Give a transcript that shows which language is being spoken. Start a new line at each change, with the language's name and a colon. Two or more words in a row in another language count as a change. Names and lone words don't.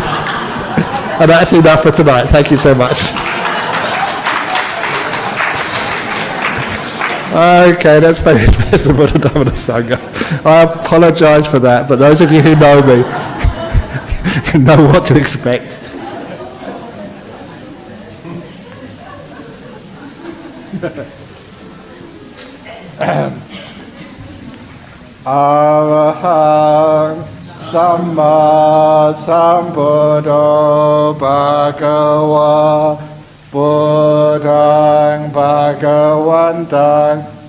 English: And that's enough for tonight. Thank you so much. Okay, that's the Buddha Dhamma Sangha. I apologise for that, but those of you who know me know what to expect.
Pali: Arahang Samma Sambuddho Bhagava Buddhang Bhagavantang